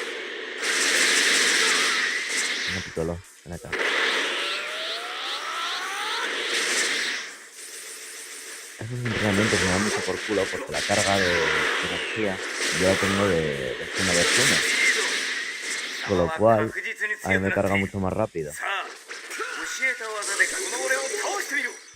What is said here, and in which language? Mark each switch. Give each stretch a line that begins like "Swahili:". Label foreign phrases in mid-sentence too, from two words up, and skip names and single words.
Spanish: Venga, Piccolo, ven acá. Esos entrenamientos me dan mucho por culo porque la carga de energía yo la tengo de una versión. Con lo cual, a mí me carga mucho más rápido.
Japanese: さあ、教えた技でこの俺を倒してみろ。